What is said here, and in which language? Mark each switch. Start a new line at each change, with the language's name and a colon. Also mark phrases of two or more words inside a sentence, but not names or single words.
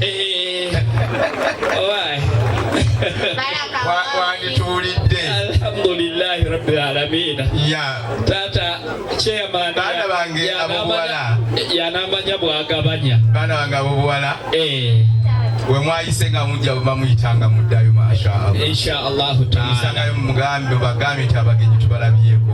Ganda: Wandituulidde.
Arabic: الحمد لله رب العالمين.
Ganda: Taata chairman baana bange abobuwala yanamanya bwagabanya. Baana bange abobuwala. We mwayise nga mujja bamuyitanga muddayo
Arabic: ما شاء الله. إن شاء الله تعالى.
Ganda: Musangayo mugambe bagambe nti abagenyi tubalabyeko.